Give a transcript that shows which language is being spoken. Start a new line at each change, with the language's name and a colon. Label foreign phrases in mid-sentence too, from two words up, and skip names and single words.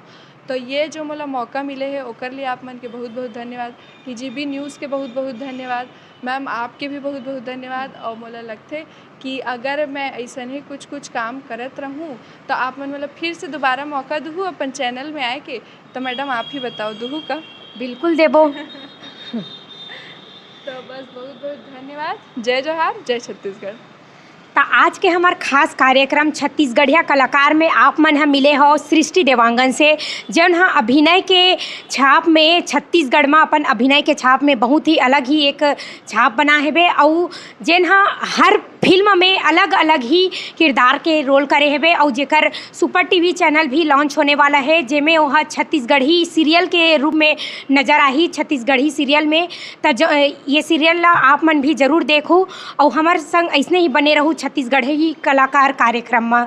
Chhattisgarhi: तो ये जो मोला मौका मिले है ओकर लिए आप मन के बहुत बहुत धन्यवाद। TGB न्यूज़ के बहुत बहुत धन्यवाद। मैम आपके भी बहुत बहुत धन्यवाद। और मोला लगते कि अगर मैं ऐसा ही कुछ काम करत रहूँ तो आप मन मतलब फिर से दोबारा मौका दूँ अपन चैनल में आए के, तो मैडम आप ही बताओ दूँ का? बिल्कुल देबो। तो बस बहुत बहुत धन्यवाद। जय जोहार, जय छत्तीसगढ़। तो आज के हमार खास कार्यक्रम छत्तीसगढ़िया कलाकार में आप मन ह मिले हो सृष्टि देवांगन से, जौन ह अभिनय के छाप में छत्तीसगढ़ में अपन अभिनय के छाप में बहुत ही अलग ही एक छाप बना हेबे, और जेन ह हर फिल्म में अलग अलग ही किरदार के रोल करे हेबे, और जेकर सुपर टीवी चैनल भी लॉन्च होने वाला है, जेमें वह छत्तीसगढ़ी सीरियल के रूप में नज़र आई छत्तीसगढ़ी सीरियल में। तो ये सीरियल ला आप मन भी जरूर देखो, और हमारे संग ऐसने ही बने रहूँ छत्तीसगढ़ी कलाकार कार्यक्रम में।